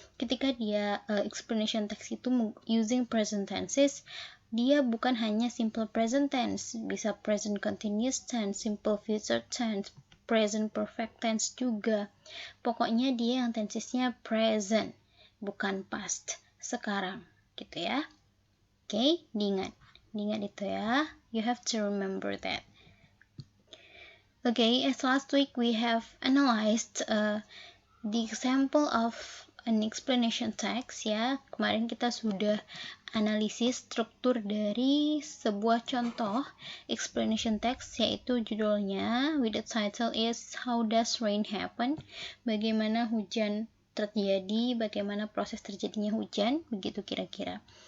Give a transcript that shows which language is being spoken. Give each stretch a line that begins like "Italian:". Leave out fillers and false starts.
Indonesian: Ketika dia explanation text itu
English: using present tenses,
Indonesian: dia bukan hanya simple present tense, bisa present continuous tense, simple future tense, present perfect tense juga. Pokoknya dia yang tensesnya present, bukan past, sekarang, gitu ya. Oke, diingat itu ya.
English: You have to remember that. Okay, as last week we have analyzed the example of an explanation text ya.
Indonesian: Kemarin kita sudah analisis struktur dari sebuah contoh explanation text, yaitu judulnya
English: with the title is How Does Rain Happen?
Indonesian: Bagaimana hujan terjadi, bagaimana proses terjadinya hujan, begitu kira-kira.